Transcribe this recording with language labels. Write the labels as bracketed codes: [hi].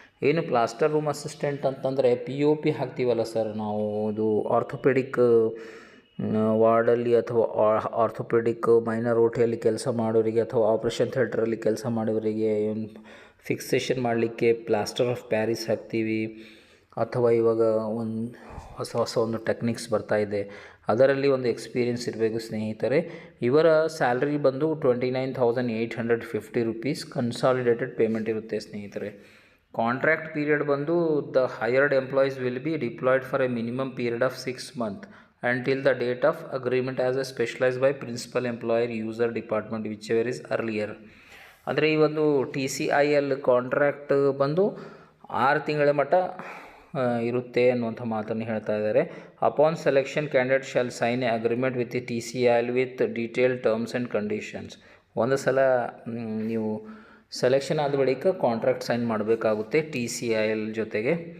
[kn] ಏನು plaster room assistant ಅಂತಂದರೆ POP ಹಾಕ್ತೀವಲ್ಲ sir ನಾವು, ಇದು ಆರ್ಥೋಪೆಡಿಕ್ ವಾರ್ಡಲ್ಲಿ ಅಥವಾ ಆರ್ಥೋಪೆಡಿಕ್ ಮೈನರ್ ಓಟಿಯಲ್ಲಿ ಕೆಲಸ ಮಾಡೋರಿಗೆ ಅಥವಾ ಆಪ್ರೇಷನ್ ಥಿಯೇಟ್ರಲ್ಲಿ ಕೆಲಸ ಮಾಡೋರಿಗೆ ಫಿಕ್ಸೇಷನ್ ಮಾಡಲಿಕ್ಕೆ ಪ್ಲಾಸ್ಟರ್ ಆಫ್ ಪ್ಯಾರಿಸ್ ಹಾಕ್ತೀವಿ. ಅಥವಾ ಇವಾಗ ಹೊಸ ಒಂದು ಟೆಕ್ನಿಕ್ಸ್ ಬರ್ತಾಯಿದೆ, ಅದರಲ್ಲಿ ಒಂದು ಎಕ್ಸ್ಪೀರಿಯೆನ್ಸ್ ಇರಬೇಕು ಸ್ನೇಹಿತರೆ. ಇವರ ಸ್ಯಾಲ್ರಿ ಬಂದು 29,850 ರುಪೀಸ್ ಕನ್ಸಾಲಿಡೇಟೆಡ್ ಪೇಮೆಂಟ್ ಇರುತ್ತೆ ಸ್ನೇಹಿತರೆ. [en] Contract period ಬಂದು the hired employees will be deployed for a minimum period of 6 months until the date of agreement as a specialized by principal employer user department whichever is earlier. [kn] ಅಂದರೆ ಈ ಒಂದು TCIL contract ಬಂದು 6 ತಿಂಗಳ ಮಟ್ಟ ಇರುತ್ತೆ ಅನ್ನುವಂಥ ಮಾತನ್ನು ಹೇಳ್ತಾ ಇದ್ದಾರೆ. [en] Upon selection candidate shall sign a agreement with TCIL with detail terms and conditions. [kn] ಒಂದು ಸಲ ನೀವು ಸೆಲೆಕ್ಷನ್ ಆದ ಬಳಿಕ ಕಾಂಟ್ರಾಕ್ಟ್ ಸೈನ್ ಮಾಡಬೇಕಾಗುತ್ತೆ TCIL ಜೊತೆಗೆ.